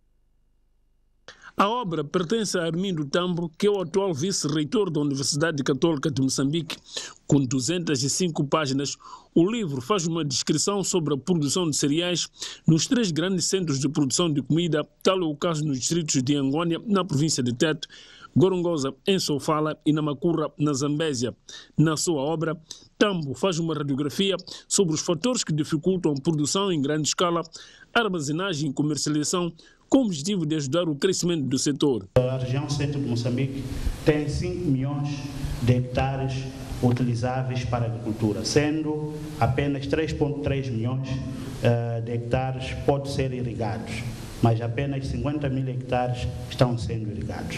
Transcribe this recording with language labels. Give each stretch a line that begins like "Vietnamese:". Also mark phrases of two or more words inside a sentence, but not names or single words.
Portuguese: A obra pertence a Armindo Tambo, que é o atual vice-reitor da Universidade Católica de Moçambique. Com 205 páginas, o livro faz uma descrição sobre a produção de cereais nos 3 grandes centros de produção de comida, tal é o caso nos distritos de Angônia, na província de Tete, Gorongosa, em Sofala e Namacurra, na Zambésia. Na sua obra, Tambo faz uma radiografia sobre os fatores que dificultam a produção em grande escala, armazenagem e comercialização, com o objetivo de ajudar o crescimento do setor. A região centro de Moçambique tem 5 milhões de hectares utilizáveis para a agricultura, sendo apenas 3,3 milhões de hectares podem ser irrigados, mas apenas 50 mil hectares estão sendo irrigados.